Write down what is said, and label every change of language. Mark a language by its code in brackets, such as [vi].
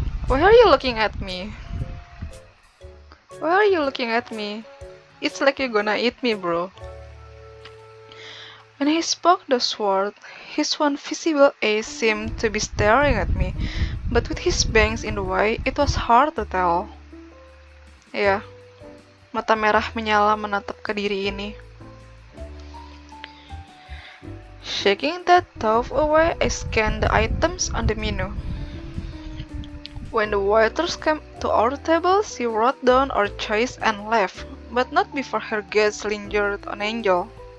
[en] Why are you looking at me? Why are you looking at me? It's like you're gonna eat me, bro. When he spoke those words, his one visible eye seemed to be staring at me, but with his bangs in the way, it was hard to tell. [id] Ya, mata merah menyala menatap ke diri ini. [en] Shaking that thought away, I scanned the items on the menu. When the waiters came to our table, she wrote down our choice and left, but not before her gaze lingered on Angel.